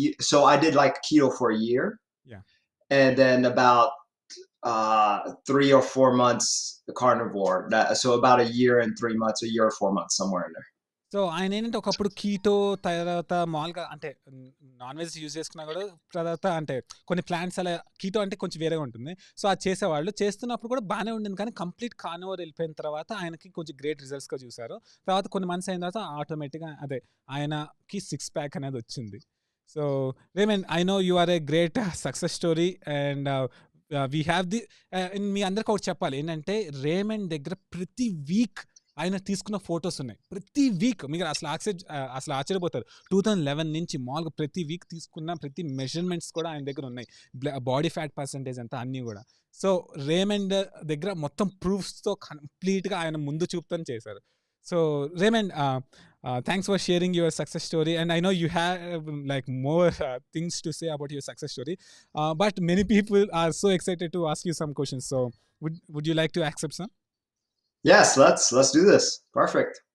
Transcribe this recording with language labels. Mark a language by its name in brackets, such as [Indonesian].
[English] So I did like keto for a year. Yeah. And then about 3 or 4 months carnivore. So about a year and 3 months, a year or 4 months, somewhere in there. [Telugu] So ఆయన ఏంటంటే ఒకప్పుడు keto తర్వాత మామూలుగా అంటే non veg use చేసుకున్నా కూడా తర్వాత అంటే కొన్ని ప్లాంట్స్ అలా కీటో అంటే కొంచెం వేరేగా ఉంటుంది. సో అది చేసేవాళ్ళు. చేస్తున్నప్పుడు కూడా బాగానే ఉండింది. కానీ కంప్లీట్ కార్నివోర్ వెళ్ళిపోయిన తర్వాత ఆయనకి కొంచెం గ్రేట్ రిజల్ట్స్గా చూశారు. తర్వాత కొన్ని మంత్స్ అయిన తర్వాత ఆటోమేటిక్గా ఆయనకి 6 ప్యాక్ అనేది వచ్చింది. So Raymond, [English] I know you are a great success story, and we have the [Telugu] మీ అందరికీ ఒకటి చెప్పాలి ఏంటంటే, రేమండ్ దగ్గర ప్రతి వీక్ ఆయన తీసుకున్న ఫొటోస్ ఉన్నాయి. ప్రతి వీక్ మీరు అసలు ఆశ్చర్యపోతారు. 2011 నుంచి మామూలుగా ప్రతి వీక్ తీసుకున్న ప్రతి మెజర్మెంట్స్ కూడా ఆయన దగ్గర ఉన్నాయి. బాడీ ఫ్యాట్ పర్సంటేజ్ అంతా అన్నీ కూడా. సో రేమండ్ దగ్గర మొత్తం ప్రూఫ్స్తో కంప్లీట్గా ఆయన ముందు చూపుతాను చేశారు. [English] So Raymond, thanks for sharing your success story, and I know you have like more things to say about your success story, but many people are so excited to ask you some questions. So would you like to accept some? Yes, let's do this. Perfect.